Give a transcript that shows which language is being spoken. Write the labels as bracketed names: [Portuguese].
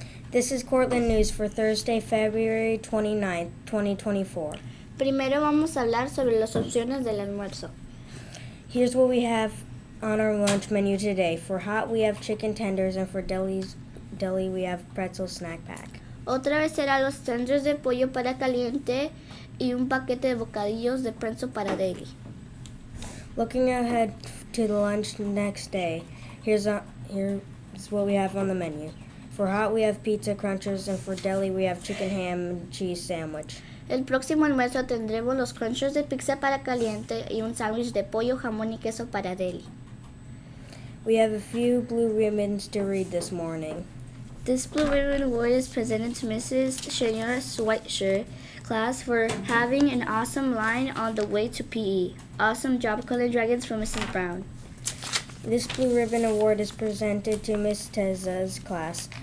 [English] This is Cortland News for Thursday, February 29th, 2024. [Spanish] Primero vamos a hablar sobre las opciones del almuerzo. [English] Here's what we have on our lunch menu today. For hot, we have chicken tenders, and for deli, we have pretzel snack pack. [Spanish] Otra vez será los tenders de pollo para caliente y un paquete de bocadillos de pretzel para deli. [English] Looking ahead to the lunch next day, here's what we have on the menu. For hot, we have pizza crunchers, and for deli, we have chicken ham and cheese sandwich. [Spanish] El próximo almuerzo tendremos los crunchers de pizza para caliente y un sándwich de pollo, jamón y queso para deli. [English] We have a few blue ribbons to read this morning. This Blue Ribbon Award is presented to Mrs. Señora Schweitzer class for having an awesome line on the way to PE. Awesome job, Cortland Dragons, from Mrs. Brown. This Blue Ribbon Award is presented to Miss Teza's class.